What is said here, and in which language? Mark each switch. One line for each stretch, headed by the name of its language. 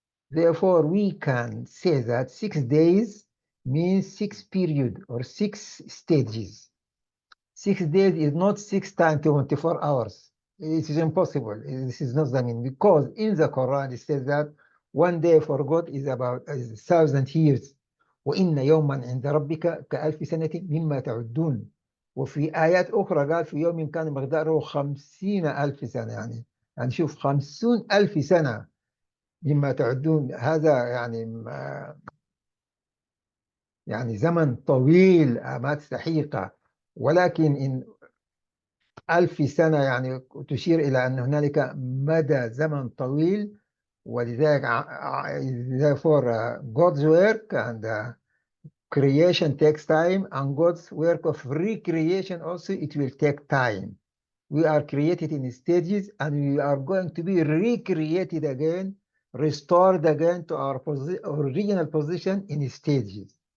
English: Therefore, we can say that 6 days means 6 periods or 6 stages. 6 days is not 6 times 24 hours. It is impossible. This is not the meaning, because in the Quran it says that one day for God is about 1,000 years.
Arabic: وإن يوما عند ربك كألف سنة مما تعدون. وفي آيات أخرى قال في يوم كان مقداره 50,000 سنة، يعني شوف 50,000 سنة مما تعدون. هذا يعني زمن طويل ما تستحقه، ولكن إن 1000 سنة يعني تشير إلى أن هنالك مدى زمن طويل.
English: ولذلك therefore God's work and creation takes time, and God's work of recreation also, it will take time. We are created in stages, and we are going to be recreated again, restored again to our original position in stages.